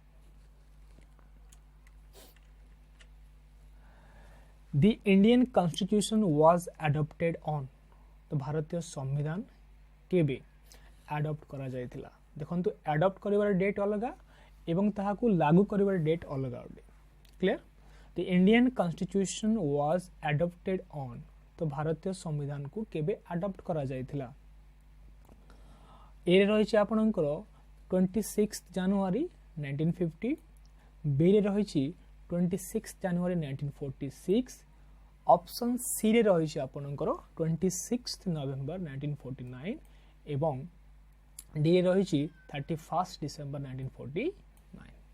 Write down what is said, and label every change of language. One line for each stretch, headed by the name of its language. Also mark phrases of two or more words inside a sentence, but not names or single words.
English: The Indian Constitution was adopted on.
Odia: ତୋ ଭାରତୀୟ ସମ୍ବିଧାନ କେବେ ଏଡପ୍ଟ କରା ଯାଇଥିଲା। ଦେଖନ୍ତୁ ଏଡପ୍ଟ କରିବାର ଡେଟ ଅଲଗା ଏବଂ ତାହାକୁ ଲାଗୁ କରିବାର ଡେଟ ଅଲଗା ଅଟେ କ୍ଲିଅର।
English: The Indian Constitution was adopted on.
Odia: ତୋ ଭାରତୀୟ ସମ୍ବିଧାନ କୁ କେବେ ଏଡପ୍ଟ କରା ଯାଇଥିଲା। ଏ ରହିଛି ଆପଣଙ୍କର 26 ଜାନୁଆରୀ 1950, ବି ରେ ରହିଛି 26 ଜାନୁଆରୀ 1946,
English: option C
Odia: ରେ ରହିଛି ଆପଣଙ୍କର 26 ନଭେମ୍ବର 1949 ଏବଂ ଡି ରେ ରହିଛି 31 ଡିସେମ୍ବର 1949।